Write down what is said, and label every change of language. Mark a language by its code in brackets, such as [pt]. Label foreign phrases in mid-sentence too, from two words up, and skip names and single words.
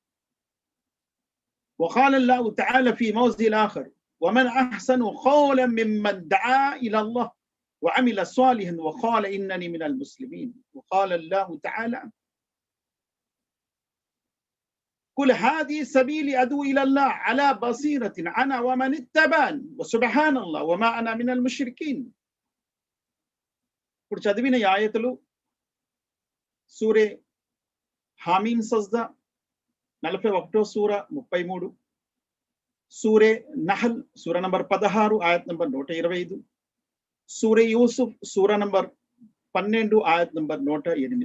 [ar] وقال الله تعالى في موضع آخر ومن أحسن قولا ممن دعا إلى الله وعمل صالحا وقال إنني من المسلمين وقال الله تعالى قل هذه سبيلي أدعو إلى الله على بصيرة أنا ومن اتبعني وسبحان الله وما أنا من المشركين. [te] ఇప్పుడు చదివిన ఈ ఆయతులు సూరే హామీమ్ సజ్దా 41వ సూర 33, సూరే నహల్ సూర నంబర్ 16 ఆయత్ నంబర్ 125, సూరే యూసుఫ్ సూర నంబర్ 12 ఆయత్ నంబర్ 108.